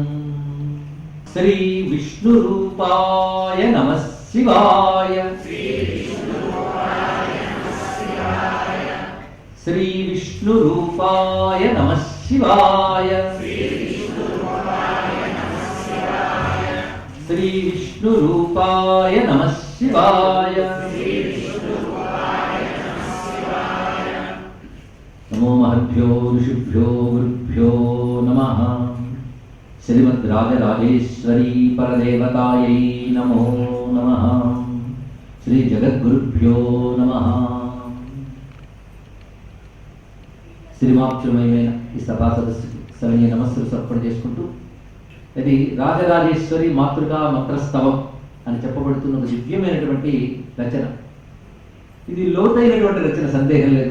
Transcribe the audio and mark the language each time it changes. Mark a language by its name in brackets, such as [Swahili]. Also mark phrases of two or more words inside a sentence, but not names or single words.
[Sanskrit] श्री विष्णुरूपाय नमः शिवाय श्री विष्णुरूपाय नमः शिवाय श्री विष्णुरूपाय नमः शिवाय नमो महद्भ्यो ऋषिभ्यो गुरुभ्यो नमः। श्रीमद्राजराजेश्वरी परदेवतायै नमो नमः। श्री जगद्गुरुभ्यो नमः। [Telugu] శ్రీమాక్షమయమైన ఈ సభా సదస్సుకి సవినీయ నమస్సులు సమర్పణ చేసుకుంటూ ఇది రాజరాజేశ్వరి మాతృకా మంత్రస్తవం అని చెప్పబడుతున్న ఒక దివ్యమైనటువంటి రచన. ఇది లోతైనటువంటి రచన, సందేహం లేదు.